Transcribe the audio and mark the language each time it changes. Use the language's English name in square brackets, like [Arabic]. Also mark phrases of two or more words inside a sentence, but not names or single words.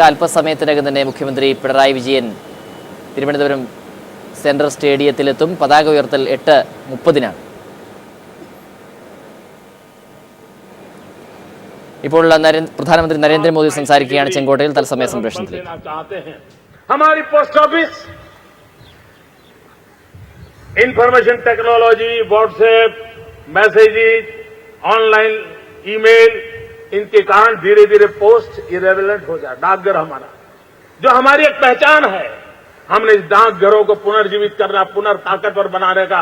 [Malayalam] അല്പസമയത്തിനകം തന്നെ മുഖ്യമന്ത്രി പിണറായി വിജയൻ തിരുവനന്തപുരം സെൻട്രൽ സ്റ്റേഡിയത്തിലെത്തും. പതാക ഉയർത്തൽ 8:30 ഇപ്പോൾ പ്രധാനമന്ത്രി നരേന്ദ്രമോദി സംസാരിക്കുകയാണ് ചെങ്കോട്ടയിൽ തത്സമയ സംപ്രേഷണത്തിൽ. [Hindi] हमारी [English] post office information technology, WhatsApp, messages, online email, [Hindi] इनके कारण धीरे धीरे [English] post irrelevant [Hindi] हो जाए. डाकघर हमारा जो हमारी एक पहचान है, हमने इस डाकघरों को पुनर्जीवित करना, पुनर्ताकतवर बनाने का.